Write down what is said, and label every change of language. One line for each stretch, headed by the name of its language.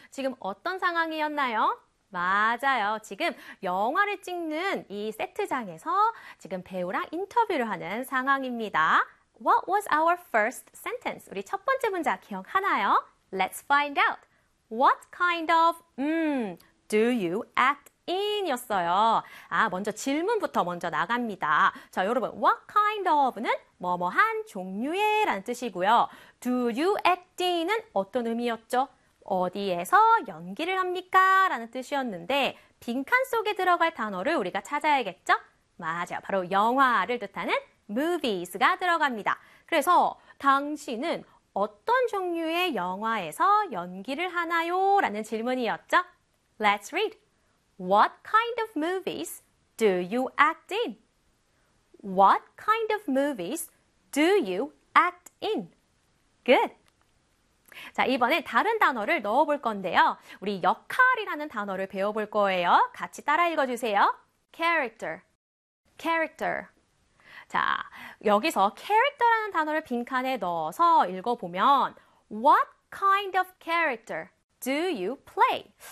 Korean: 지금 어떤 상황이었나요? 맞아요. 지금 영화를 찍는 이 세트장에서 지금 배우랑 인터뷰를 하는 상황입니다.
English: What was our first sentence?
Korean: 우리 첫 번째 문장 기억하나요?
English: Let's find out. What kind of do you act in 였어요.
Korean: 아, 먼저 질문부터 먼저 나갑니다. 자, 여러분,
English: what kind of
Korean: 는 뭐뭐한 종류의 라는 뜻이고요.
English: Do you act in
Korean: 은 어떤 의미였죠? 어디에서 연기를 합니까? 라는 뜻이었는데 빈칸 속에 들어갈 단어를 우리가 찾아야겠죠? 맞아요. 바로 영화를 뜻하는 movies가 들어갑니다. 그래서 당신은 어떤 종류의 영화에서 연기를 하나요? 라는 질문이었죠?
English: Let's read. What kind of movies do you act in? What kind of movies do you act in? Good.
Korean: 자, 이번엔 다른 단어를 넣어볼 건데요. 우리 역할이라는 단어를 배워볼 거예요. 같이 따라 읽어주세요. Character. Character. 자, 여기서 character라는 단어를 빈칸에 넣어서 읽어보면
English: What kind of character do you play?